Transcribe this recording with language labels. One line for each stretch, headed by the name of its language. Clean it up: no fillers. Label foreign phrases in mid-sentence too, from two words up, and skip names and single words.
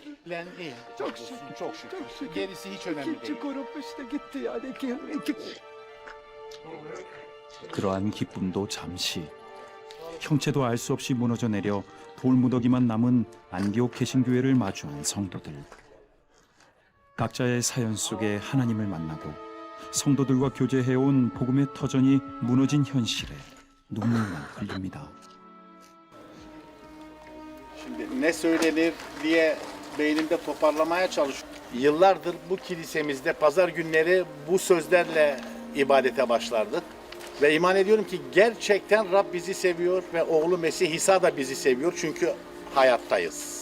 Korean: 그러한 기쁨도 잠시, 형체도 알 수 없이 무너져 내려 돌무더기만 남은 안디옥 개신교회를 마주한 성도들. 각자의 사연 속에 하나님을 만나고 성도들과 교제해온 복음의 터전이 무너진 현실에 눈물만 흘립니다.
Turkish: Şimdi ne söylenir diye beynimde toparlamaya çalışıyorum. Yıllardır bu kilisemizde pazar günleri bu sözlerle ibadete başlardık. Ve iman ediyorum ki gerçekten Rab bizi seviyor ve oğlu Mesih İsa da bizi seviyor çünkü hayattayız.